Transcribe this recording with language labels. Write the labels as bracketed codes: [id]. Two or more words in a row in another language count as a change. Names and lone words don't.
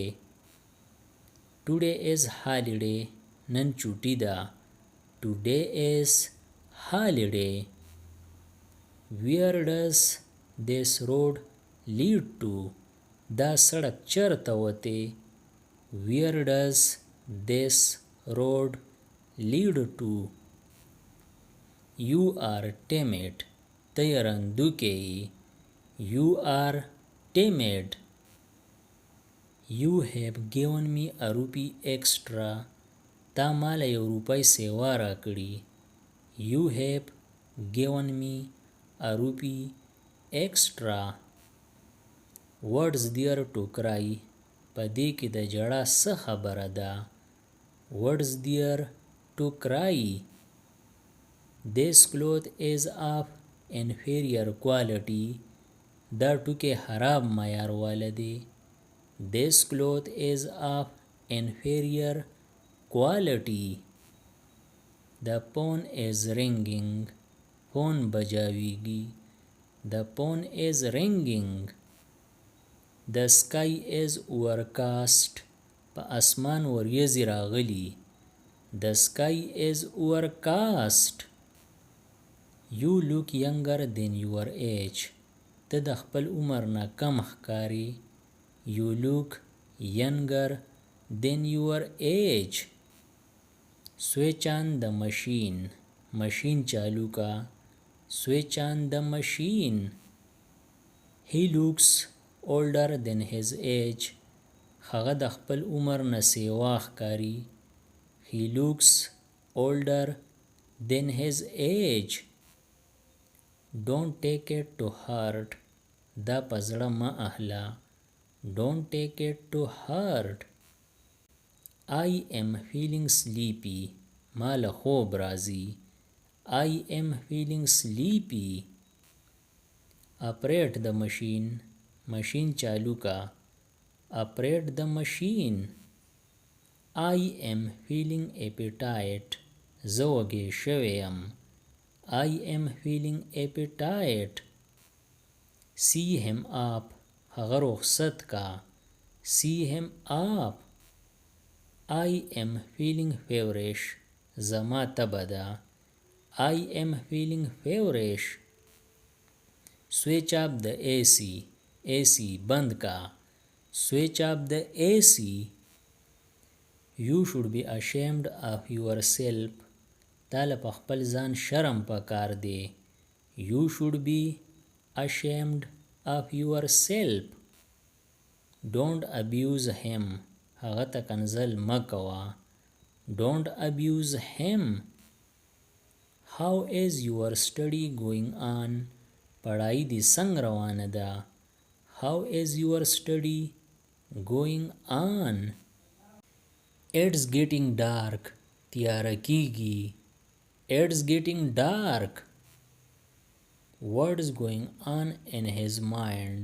[en] Today is holiday. [ps] نن چوټی ده. [en] Today is holiday. Where does this road lead to? [ps] دا سړک چرته وتی. [en] Where does this road lead to? You are timid. [ps] ته رندوکی. [en] You are timid. You have given me a rupee extra. [ps] تا مال یو روپۍ سیوا را کړي. [en] You have given me a rupee extra. What's there to cry? [ps] په دې کې د جړا څه خبره ده. [en] What's there to cry? This cloth is of inferior quality. [ps] دا ټوکې خراب معیار والا دی. [en] This cloth is of inferior quality. The phone is ringing. [ps] phone بجاویږي. [en] The phone is ringing. The sky is overcast. [ps] په اسمان وریځې راغلي. [en] The sky is overcast. You look younger than your age. [ps] ته د خپل عمر نه کم ښکارې. [en] You look younger than your age. Switch on the machine. [ps] ماشین چالو کا. [en] Switch on the machine. He looks older than his age. [ps] هغه د خپل عمر نه سیوا ښکاري. [en] He looks older than his age. Don't take it to heart. [ps] دا په زړه مه اخله. [en] Don't take it to heart. I am feeling sleepy. [ps] ما له خوب راځي. [en] I am feeling sleepy. Operate the machine. [ps] ماشین چالو کا. [en] Operate the machine. I am feeling appetite. [ps] زه وږی شوی یم. [en] I am feeling appetite. See him up. [ps] هغه رخصت کا. [en] See him up. I am feeling feverish. [ps] زما تبه ده. [en] I am feeling feverish. Switch up the AC. [ps] AC بند کا. [en] Switch up the AC. You should be ashamed of yourself. [ps] تاله په خپل ځان شرم پکار دی. [en] You should be ashamed of yourself. Don't abuse him. [ps] هغه ته کنځل مه کوه. [en] Don't abuse him. How is your study going on? [ps] پڑھائی دی څنګه روانه ده. [en] How is your study going on? It's getting dark. [ps] تیاره کیږي. [en] It's getting dark. What is going on in his mind?